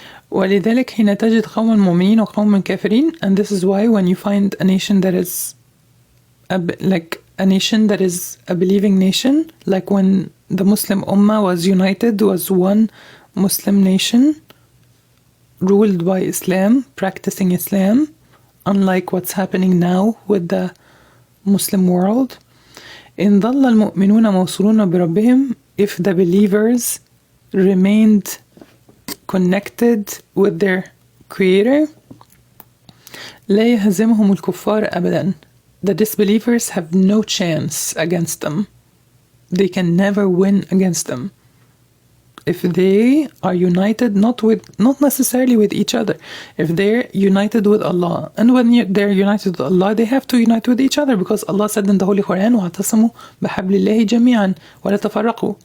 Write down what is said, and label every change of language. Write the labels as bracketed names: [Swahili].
[Arabic] ولذلك حين تجد قوما مؤمنين وقوما كافرين, [English] and this is why when you find a nation that is a nation that is a believing nation, like when the Muslim Ummah was united, was one Muslim nation ruled by Islam, practicing Islam, unlike what's happening now with the Muslim world. [Arabic] إن ظل المؤمنون موصولون بربهم, [English] if the believers remained connected with their creator, [Arabic] لا يهزمهم الكفار أبدا. [English] The disbelievers have no chance against them. They can never win against them. If they are united, not necessarily with each other, if they're united with Allah, and when they're united with Allah, they have to unite with each other, because Allah said in the Holy Quran, [Arabic] وَاعْتَصِمُوا بِحَبْلِ اللَّهِ جَمِيعًا وَلَا تَفَرَّقُوا.